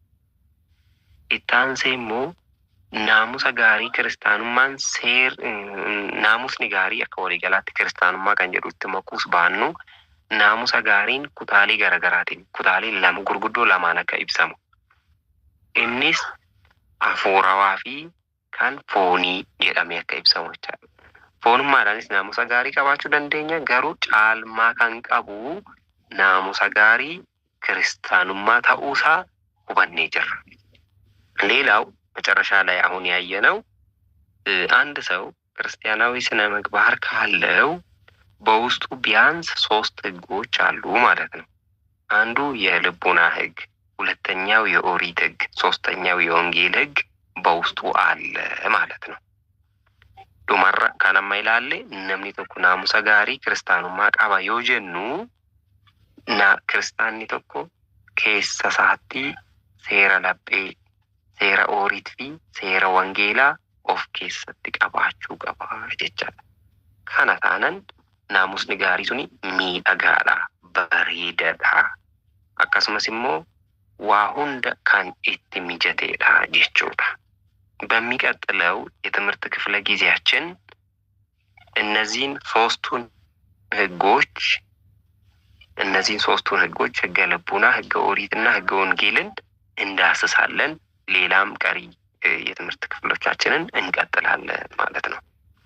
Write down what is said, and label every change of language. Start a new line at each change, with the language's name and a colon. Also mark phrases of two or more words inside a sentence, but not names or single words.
Oromo: ittaanse immoo naamusa gaarii kiristaanummaan naamusni gaarii akka waliigalaatti kiristaanummaa kan jedhutti makuus baannu naamusa gaariin kutaalee garagaraatiin kutaalee lama gurguddoo lamaan akka ibsamu innis hafuurawaa fi kan foonii jedhamee akka ibsamu jechaadha. Foonummaadhaanis naamusa gaarii qabaachuu dandeenya garuu caalmaa kan qabu naamusa gaarii kiristaanummaa ta'uusaa hubannee jirra.
Amharic: ሌላው መጨረሻ ላይ አሁን ያየነው አንድ ሰው ክርስቲያናዊ ስነ ምግባር ካለው በውስጡ ቢያንስ 3 ህጎች አሉ ማለት ነው። አንዱ የልቦና ህግ፣ ሁለተኛው የኦሪት ህግ፣ ሶስተኛው የወንጌል ህግ በውስጡ አለ ማለት ነው።
Oromo: dhumarra kanuma
Amharic: ይላል
Oromo: namni tokko naamusa gaarii kiristaanummaa qaba yoo jennu kiristaanni tokko keessa isaatti seera laphee seera ooriit fi seera wangeelaa of keessatti qabaachuu qaba jechaadha. Kana taanan naamusni gaarii suni miidhagaadha, bareedaadha. Akkasumas immoo waa hunda kan itti mijateedha jechuudha.
Amharic: በሚቀጥለው የትምህርት ክፍለ ጊዜያችን እነዚህን ሶስቱን ህጎች ህገ ልቡና፣ ህገ ኦሪትና ህገ ወንጌልን እንዳስሳለን። ሌላም ቀሪ የትምህርት ክፍሎቻችንን እንቀጥላለን ማለት ነው።